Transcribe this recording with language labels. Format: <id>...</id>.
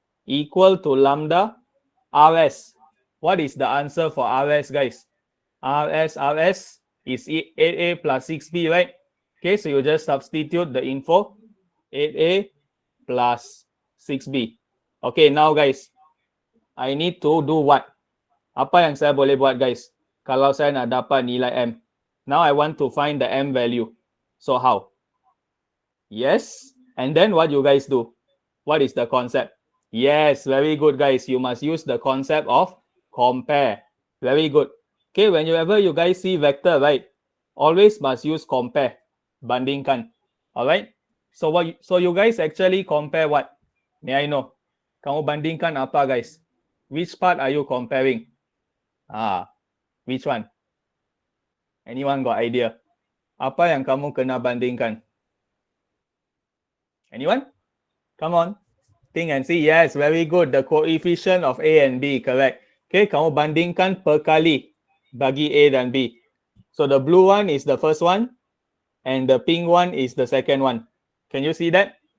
<en>Equal to lambda RS. What is the answer for RS, guys? RS is 8A plus 6B, right? Okay, so you just substitute the info. 8A plus 6B. Okay, now guys, I need to do what?</en> <ms>Apa yang saya boleh buat, guys? Kalau saya nak dapat nilai M.</ms> <en>Now I want to find the M value. So how? Yes. And then what you guys do? What is the concept? Yes, very good, guys. You must use the concept of compare. Very good. Okay, whenever you guys see vector, right? Always must use compare. Bandingkan. All right? So you guys actually compare what? May I know?</en> <ms>Kamu bandingkan apa, guys?</ms> <en>Which part are you comparing? Which one? Anyone got idea?</en> <ms>Apa yang kamu kena bandingkan?</ms> <en>Anyone? Come on. Think and see. Yes, very good. The coefficient of A and B, correct.</en> <ms>Okay, kamu bandingkan per kali bagi A dan B.</ms> <en>So the blue one is the first one and the pink one is the second one. Can you see that?</en>